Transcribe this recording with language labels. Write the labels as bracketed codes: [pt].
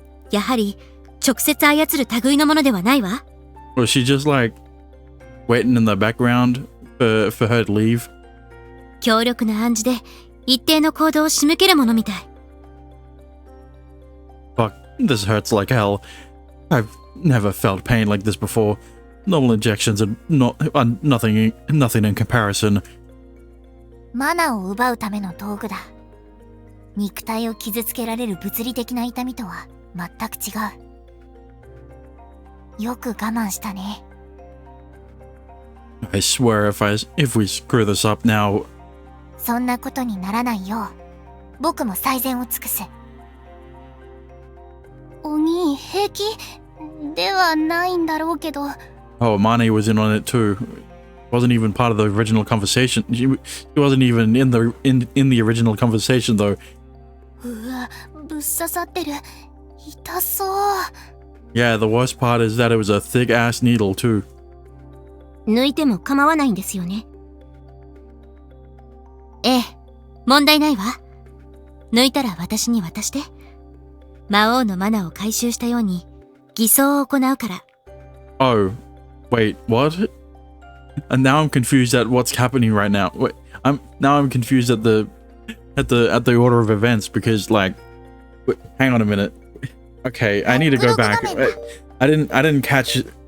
[ja] やはり直接操る類のものではないわ。 [en] Was she just like waiting in the background for her to leave? [ja] 強力な暗示で一定の行動を仕向けるものみたい。 [en] Fuck, this hurts like hell. I've never felt pain like this before. Normal injections are nothing in comparison. [ja] マナを奪うための道具だ。肉体を傷つけられる物理的な痛みとは全く違う。よく我慢したね。 [en] I swear if we screw this up now... [ja] そんなことにならないよう、僕も最善を尽くす。お兄、に平気ではないんだろうけど。 [en] Oh, Amane was in on it too. Wasn't even part of the original conversation. She wasn't even in the original conversation though. [ja] うわ、ぶっ刺さってる。痛そう。 [en] Yeah, the worst part is that it was a thick ass needle too. [ja] 抜いても構わないんですよね。ええ、問題ないわ。抜いたら私に渡して。魔王のマナを回収したように偽装を行うから。 [en] Oh, wait, what? And now I'm confused at what's happening right now. Wait, I'm confused at the order of events because like, wait, hang on a minute. Okay, I need to go back. I didn't catch it.